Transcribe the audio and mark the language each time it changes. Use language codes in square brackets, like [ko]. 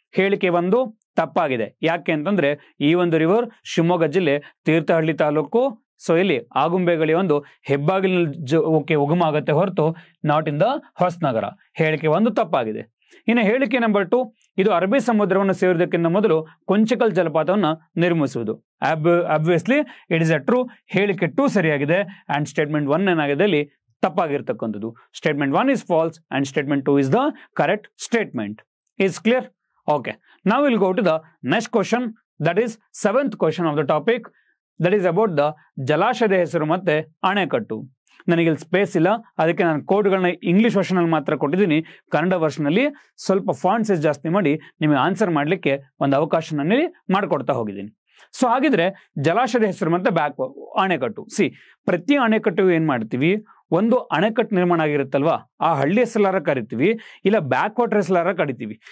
[kn] ಹೇಳಿಕೆ ಒಂದು ತಪ್ಪಾಗಿದೆ. ಯಾಕೆ ಅಂತಂದ್ರೆ, ಈ ಒಂದು ರಿವರ್ ಶಿವಮೊಗ್ಗ ಜಿಲ್ಲೆ ತೀರ್ಥಹಳ್ಳಿ ತಾಲೂಕು, ಇಲ್ಲಿ ಆಗುಂಬೆಗಳಿಗೆ ಒಂದು ಹೆಬ್ಬಾಗಿಲಿನಲ್ಲಿ ಉಗಮ ಆಗುತ್ತೆ ಹೊರತು [en] not in the [kn] ಹೊಸನಗರ. ಹೇಳಿಕೆ ಒಂದು ತಪ್ಪಾಗಿದೆ. ಇನ್ನು ಹೇಳಿಕೆ ನಂಬರ್ 2, ಇದು ಅರಬ್ಬಿ ಸಮುದ್ರವನ್ನು ಸೇರುವುದಕ್ಕಿಂತ ಮೊದಲು ಕುಂಚಿಕಲ್ ಜಲಪಾತವನ್ನು ನಿರ್ಮಿಸುವುದು. [en] Obviously it is a true. [kn] ಹೇಳಿಕೆ 2 ಸರಿಯಾಗಿದೆ. ಅಂಡ್ ಸ್ಟೇಟ್ಮೆಂಟ್ 1 ಏನಾಗಿದೆ ಇಲ್ಲಿ ತಪ್ಪಾಗಿರ್ತಕ್ಕಂಥದ್ದು. [en] Statement 1 is false and statement 2 is the correct statement. Is clear? Okay. Now we'll go to the next question. That is 7th question of the topic. That is about the [kn] ಜಲಾಶಯದ ಹೆಸರು ಮತ್ತೆ ಅಣೆಕಟ್ಟು. ನನಗೆ ಇಲ್ಲಿ space ಇಲ್ಲ, ಅದಕ್ಕೆ ನಾನು ಕೋಡ್ಗಳನ್ನ English version ಅಲ್ಲಿ ಮಾತ್ರ ಕೊಟ್ಟಿದ್ದೀನಿ. ಕನ್ನಡ ವರ್ಷನ್ ಅಲ್ಲಿ ಸ್ವಲ್ಪ ಫಾಂಟ್ ಸೈಜ್ ಜಾಸ್ತಿ ಮಾಡಿ ನಿಮಗೆ ಆನ್ಸರ್ ಮಾಡ್ಲಿಕ್ಕೆ ಒಂದು ಅವಕಾಶ ನಾನು ಮಾಡ್ಕೊಡ್ತಾ ಹೋಗಿದ್ದೀನಿ. ಸೊ ಹಾಗಿದ್ರೆ ಜಲಾಶಯದ ಹೆಸರು ಮತ್ತೆ ಅಣೆಕಟ್ಟು. ಪ್ರತಿ ಅಣೆಕಟ್ಟು ಏನ್ ಮಾಡ್ತೀವಿ, ಒಂದು ಅಣೆಕಟ್ಟು ನಿರ್ಮಾಣ ಆಗಿರುತ್ತಲ್ವಾ, ಆ ಹಳ್ಳಿ ಹೆಸರಾರ ಕರಿತೀವಿ, ಇಲ್ಲ ಬ್ಯಾಕ್ ವಾಟರ್ ಹೆಸರಾರ ಕರಿತೀವಿ.